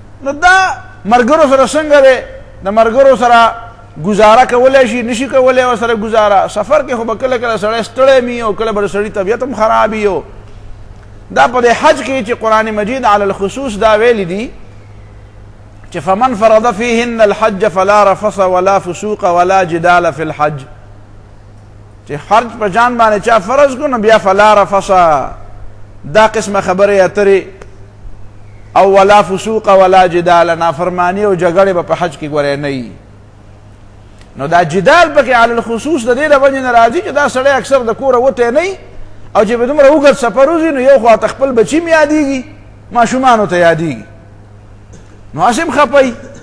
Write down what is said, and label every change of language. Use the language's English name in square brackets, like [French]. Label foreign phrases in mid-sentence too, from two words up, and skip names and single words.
[Pashto] نو دا ملګرو سره څنګه دی، د ملګرو سره گزاره کولی شي نشي کولی ورسره گزاره. سفر کې خو به کله کله سړی ستړی وي او کله به د سړي طبیعت هم خراب وي. دا په دې حج کې چې قرآن مجید [Arabic] علی الخصوص [Pashto] دا ویلی دي چې [Arabic] فمن فرض فیهن الحج فلا رفث ولا فسوق ولا جدال فی الحج، [Pashto] چې حج په جان باندې چا فرض کو نو بیا [Arabic] فلا رفث [Pashto] دا قسمه خبرې اترې او [Arabic] ولا فسوق ولا جدال، [Pashto] نافرمانی او جګړې به په حج کې ګورې نه وي. نو دا جدال پکې [Arabic] علی الخصوص [Pashto] د دې د وجې نه راځي چې دا سړی اکثر د کوره وتی نه وي او چې به دومره اوږد سفر وځي نو یو خوا ته خپل بچي م یادېږي، ماشومانو ته یادېږي، نو هسې هم خپوي.